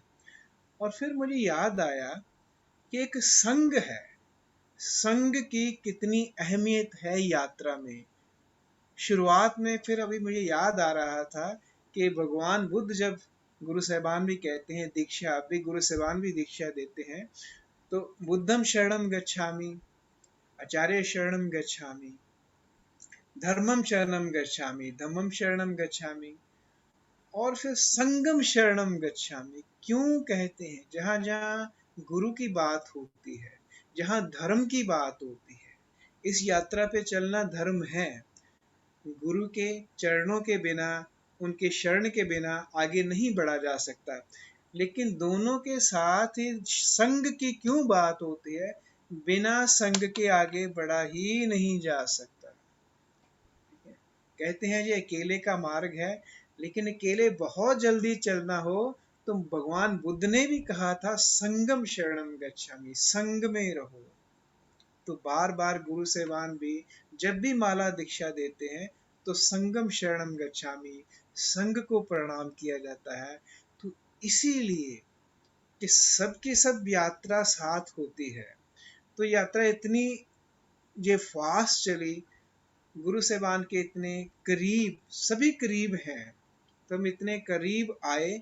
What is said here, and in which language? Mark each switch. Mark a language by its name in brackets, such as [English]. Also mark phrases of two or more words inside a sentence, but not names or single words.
[Hindi] और फिर मुझे याद आया कि एक संघ है, संघ की कितनी अहमियत है यात्रा में। शुरुआत में फिर अभी मुझे याद आ रहा था कि भगवान बुद्ध, जब गुरु साहिबान भी कहते हैं दीक्षा, अभी गुरु साहिबान भी दीक्षा देते हैं, तो [Pali] बुद्धम शरणम गच्छामि, आचार्य शरणम गच्छामि, धर्मम शरणम गच्छामि, धम्मम शरणम गच्छामि, [Hindi] और फिर [Pali] संगम शरणम गच्छामि। [Hindi] क्यों कहते हैं? जहां जहां गुरु की बात होती है, जहां धर्म की बात होती है, इस यात्रा पे चलना धर्म है। गुरु के चरणों के बिना, उनके शरण के बिना आगे नहीं बढ़ा जा सकता। लेकिन दोनों के साथ ही संग की क्यों बात होती है? बिना संग के आगे बढ़ा ही नहीं जा सकता। कहते हैं ये अकेले का मार्ग है, लेकिन अकेले बहुत जल्दी चलना हो तो भगवान बुद्ध ने भी कहा था [Pali] संगम शरणम गच्छामि, [Hindi] संग में रहो। तो बार बार गुरु साहिबान भी जब भी माला दीक्षा देते हैं तो [Pali] संगम शरणम गच्छामि, [Hindi] संग को प्रणाम किया जाता है। तो इसीलिए कि सबकी सब यात्रा साथ होती है। तो यात्रा इतनी ये फास्ट चली, गुरु साहिबान के इतने करीब, सभी करीब हैं, तो हम इतने करीब आए।